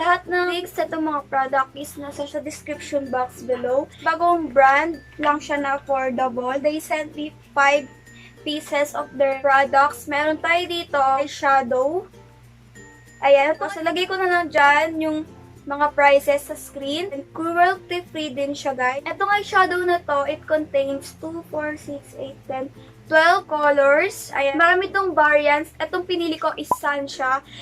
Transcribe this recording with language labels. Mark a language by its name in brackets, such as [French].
[Filipino] Lahat ng links sa itong mga product is nasa sa description box below. Bagong brand lang siya na affordable. [English] They sent me 5 pieces of their products. [Filipino] Meron tayo dito, eyeshadow. Ayan. Tapos lagay ko na lang dyan yung mga prices sa screen. [English] And cruelty free din siya guys. [Filipino] Itong eyeshadow na to, [English] it contains 2, 4, 6, 8, 10, 12 colors. Ayan. [Filipino] Marami itong variants. Itong pinili ko is sun siya.